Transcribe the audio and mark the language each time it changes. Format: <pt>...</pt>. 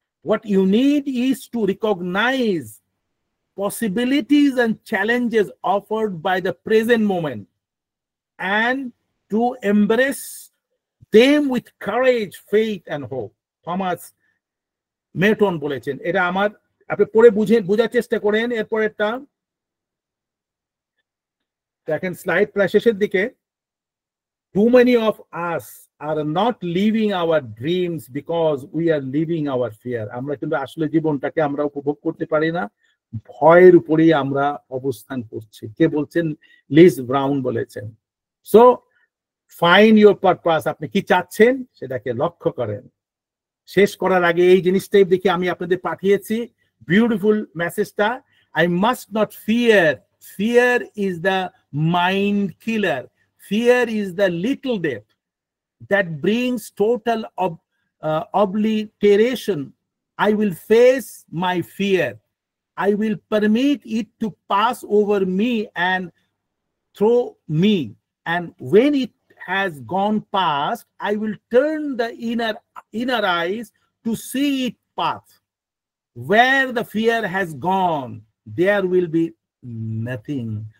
<en>What you need is to recognize possibilities and challenges offered by the present moment and to embrace them with courage, faith and hope.</en> <bn>Thomas মেটন বলেছেন, এটা আমার, আপনি পড়ে বোঝার চেষ্টা করেন। এরপরেরটা দেখেন, স্লাইড প্রায় শেষের দিকে।</bn> <en>Too many of us are not living our dreams because we are living our fear.</en> <bn>আমরা কিন্তু আসলে জীবনটাকে আমরা উপভোগ করতে পারি না, ভয়ের উপরেই আমরা অবস্থান করছি। কে বলছেন? লিজ ব্রাউন বলেছেন।</bn> <en>so find your purpose,</en> <bn>আপনি কি চাচ্ছেন সেটাকে লক্ষ্য করেন। শেষ করার আগে এই জিনিসটাই দেখি আমি আপনাদের পাঠিয়েছি, বিউটিফুল মেসেজটা।</bn> <en>I must not fear, fear is the mind killer, fear is the little death that brings total obliteration. I will face my fear. I will permit it to pass over me and through me. And when it has gone past, I will turn the inner eyes to see it pass. Where the fear has gone, there will be nothing.</en>